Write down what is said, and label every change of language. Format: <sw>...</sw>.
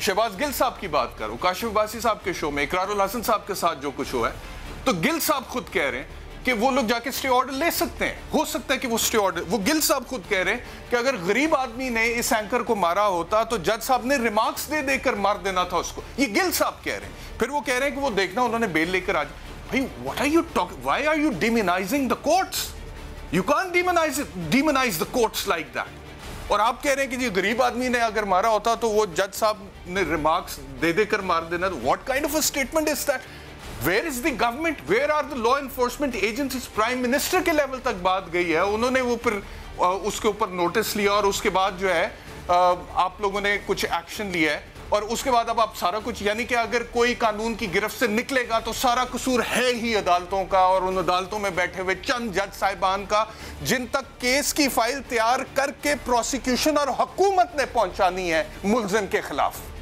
<ur>شہباز گل صاحب کی بات کرو, کاشف عباسی صاحب کے شو میں اقرار الحسن صاحب کے ساتھ جو کچھ ہوا ہے, تو گل صاحب خود کہہ رہے ہیں کہ وہ لوگ جا کے اسٹے آرڈر لے سکتے ہیں. ہو سکتا ہے کہ وہ اسٹے آرڈر, وہ گل صاحب خود کہہ رہے ہیں کہ اگر غریب آدمی نے اس اینکر کو مارا ہوتا تو جج صاحب نے ریمارکس دے کر مار دینا تھا اس کو. یہ گل صاحب کہہ رہے ہیں. پھر وہ کہہ رہے ہیں کہ وہ دیکھنا انہوں نے بیل لے کر آ جائے.</ur> <en>What are you talking? Why are you demonizing the courts? You can't demonize the courts like that.</en> <ur>اور آپ کہہ رہے ہیں کہ جی غریب آدمی نے اگر مارا ہوتا تو وہ جج صاحب نے ریمارکس دے کر مار دینا.</ur> <en>What kind of a statement is that? Where is the government? Where are the law enforcement agencies?</en> <ur>Prime Minister کے لیول تک بات گئی ہے, انہوں نے وہ پھر اس کے اوپر نوٹس لیا اور اس کے بعد جو ہے آپ لوگوں نے کچھ ایکشن لیا ہے. اور اس کے بعد اب آپ سارا کچھ, یعنی کہ اگر کوئی قانون کی گرفت سے نکلے گا تو سارا قصور ہے ہی عدالتوں کا اور ان عدالتوں میں بیٹھے ہوئے چند جج صاحبان کا, جن تک کیس کی فائل تیار کر کے پروسیکیوشن اور حکومت نے پہنچانی ہے ملزم کے خلاف.</ur>